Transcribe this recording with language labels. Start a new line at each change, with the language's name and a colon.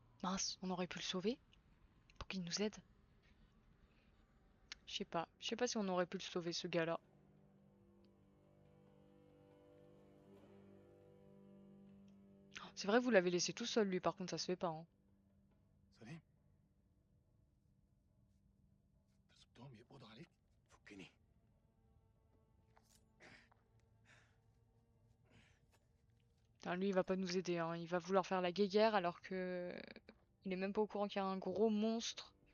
French: Mince, on aurait pu le sauver pour qu'il nous aide. Je sais pas. Je sais pas si on aurait pu le sauver, ce gars-là. C'est vrai, vous l'avez laissé tout seul, lui, par contre, ça se fait pas, hein.
Arabic: سليم سبتهم يقبضوا عليك فكني
French: Putain, lui, il va pas nous aider, hein. Il va vouloir faire la guéguerre alors que... Il est même pas au courant qu'il y a un gros monstre.